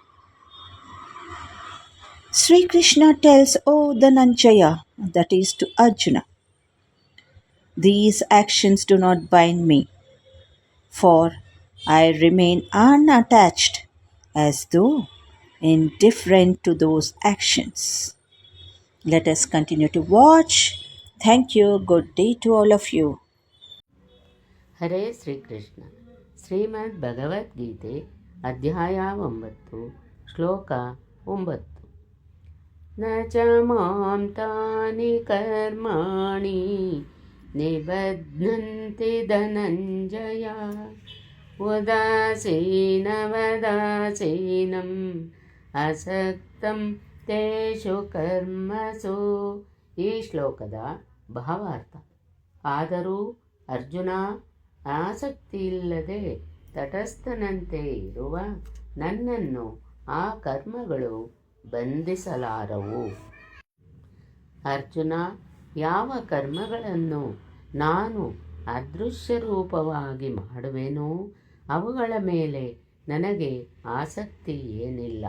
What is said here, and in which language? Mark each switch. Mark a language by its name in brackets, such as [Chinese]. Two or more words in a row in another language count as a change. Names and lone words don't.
[English] Sri Krishna tells, O Dhananjaya, that is to Arjuna, these actions do not bind me, for I remain unattached as though indifferent to those actions. Let us continue to watch. Thank you. Good day to all of you. [Kannada] ಹರೇ ಶ್ರೀಕೃಷ್ಣ. ಶ್ರೀಮದ್ ಭಗವದ್ಗೀತೆ ಅಧ್ಯಾಯ 9 ಶ್ಲೋಕ 9. [Sanskrit] ನ ಚ ಮಾಂ ತಾನಿ ಕರ್ಮಾಣಿ ನಿಬಧ್ನಂತಿ ಧನಂಜಯ ಉದಾಸೀನವದಾಸೀನಂ ಅಸಕ್ತಂ ತೇಷು ಕರ್ಮಸು. [Kannada] ಈ ಶ್ಲೋಕದ ಭಾವಾರ್ಥ: ಆದರೂ ಅರ್ಜುನ, ಆಸಕ್ತಿಯಿಲ್ಲದೆ ತಟಸ್ಥನಂತೆ ಇರುವ ನನ್ನನ್ನು ಆ ಕರ್ಮಗಳು ಬಂಧಿಸಲಾರವು. ಅರ್ಜುನ, ಯಾವ ಕರ್ಮಗಳನ್ನು ನಾನು ಅದೃಶ್ಯ ರೂಪವಾಗಿ ಮಾಡುವೆನೋ ಅವುಗಳ ಮೇಲೆ ನನಗೆ ಆಸಕ್ತಿ ಏನಿಲ್ಲ.